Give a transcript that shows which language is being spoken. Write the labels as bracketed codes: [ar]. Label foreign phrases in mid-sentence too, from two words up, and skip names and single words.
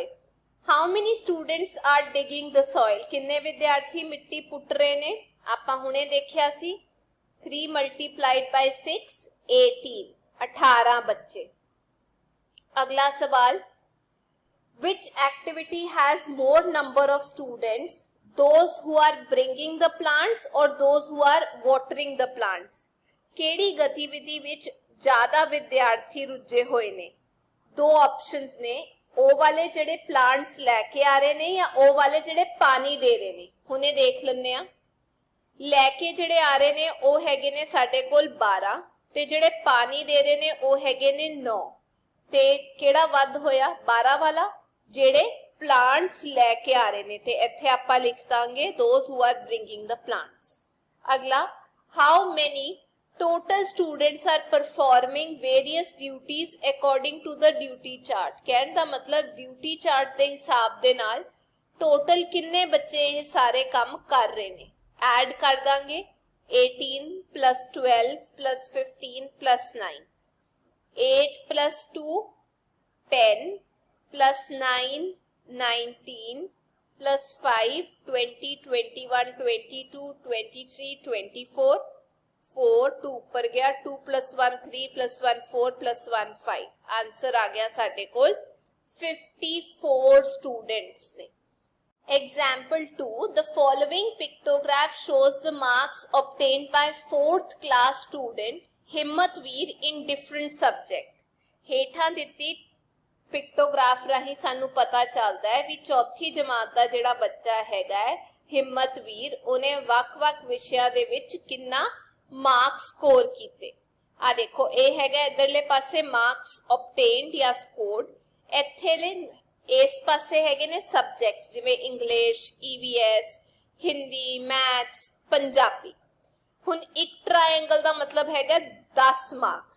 [en] how many students are digging the soil [pa] ਕਿੰਨੇ ਵਿਦਿਆਰਥੀ ਮਿੱਟੀ ਪੁੱਟ ਰਹੇ ਨੇ ਆਪਾਂ ਹੁਣੇ ਦੇਖਿਆ ਸੀ 3 [en] multiplied by [pa] 6 18 बच्चे। [en] अगला सवाल which activity has more number of students those who are bringing the plants or those who are watering the plants [pa] ਕਿਹੜੀ ਗਤੀਵਿਧੀ ਵਿੱਚ ਜ਼ਿਆਦਾ ਵਿਦਿਆਰਥੀ ਰੁੱਝੇ ਹੋਏ ਨੇ। ਦੋ ਆਪਸ਼ਨਸ ਨੇ ਉਹ ਵਾਲੇ ਜਿਹੜੇ ਪਲਾਂਟਸ ਲੈ ਕੇ ਆ ਰਹੇ ਨੇ ਜਾਂ ਉਹ ਵਾਲੇ ਜਿਹੜੇ ਪਾਣੀ ਦੇ ਰਹੇ ਨੇ। ਹੁਣੇ ਦੇਖ ਲੈਂਦੇ ਆ ਲੈ ਕੇ ਜਿਹੜੇ ਆ ਰਹੇ ਨੇ ਉਹ ਹੈਗੇ ਨੇ ਸਾਡੇ ਕੋਲ 12 ਤੇ ਜਿਹੜੇ ਪਾਣੀ ਦੇ ਰਹੇ ਨੇ ਉਹ ਹੈਗੇ ਨੇ 9 ਤੇ ਕਿਹੜਾ ਵੱਧ ਹੋਇਆ 12 ਵਾਲਾ ਜਿਹੜੇ ਪਲਾਂਟਸ ਲੈ ਕੇ ਆ ਰਹੇ ਨੇ ਤੇ ਇੱਥੇ ਆਪਾਂ ਲਿਖ ਦਾਂਗੇ [en] those who are bringing the plants। [pa] ਅਗਲਾ [en] how many total students are performing various duties according to the duty chart [pa] ਕਹਿਣ ਦਾ ਮਤਲਬ [en] duty chart [pa] ਦੇ ਹਿਸਾਬ ਦੇ ਨਾਲ ਟੋਟਲ ਕਿੰਨੇ ਬੱਚੇ ਇਹ ਸਾਰੇ ਕੰਮ ਕਰ ਰਹੇ ਨੇ। ਐਡ ਕਰ ਦਾਂਗੇ 18 plus 12 plus 15 plus 9 8 plus 2 10 plus 9 19 plus 5 20 21 22 23 24 4 2 ਉੱਪਰ ਗਿਆ 2 plus 1 3 plus 1 4 plus 1 5 ਆਂਸਰ ਆ ਗਿਆ ਸਾਡੇ ਕੋਲ 54 ਸਟੂਡੈਂਟਸ ਨੇ। [en] Example 2 the following pictograph shows the marks obtained by 4th class student Himmatveer in different subject। [pa] ਹੇਠਾਂ ਦਿੱਤੀ ਪਿਕਟੋਗ੍ਰਾਫ ਰਾਹੀ ਸਾਨੂੰ ਪਤਾ ਚਲਤਾ ਹੈ ਭੀ ਚੌਥੀ ਜਮਾਤ ਕਾ ਜਿਹੜਾ ਬੱਚਾ ਹੈਗਾ ਹੈ ਹਿੰਮਤਵੀਰ ਉਨ੍ਹੇਂ ਵੱਖ-ਵੱਖ ਵਿਸ਼ਿਆਂ ਦੇ ਵਿਚ ਕਿੰਨਾ [en] marks score [pa] कीते। ਆ ਦੇਖੋ ਯੇ ਹੈਗਾ ਇਧਰਲੇ ਪਾਸੇ [en] marks obtained [pa] या स्कोर्ड ਇੱਥੇ ਇਸ ਪਾਸੇ ਹੈਗੇ ਨੇ सब्जेक्ट्स जिवें [en] English EVS Hindi Maths Punjabi. [pa] ਹੁਣ ਇੱਕ ਟ੍ਰਾਇੰਗਲ ਕਾ ਮਤਲਬ ਹੈਗਾ 10 ਮਾਰਕਸ।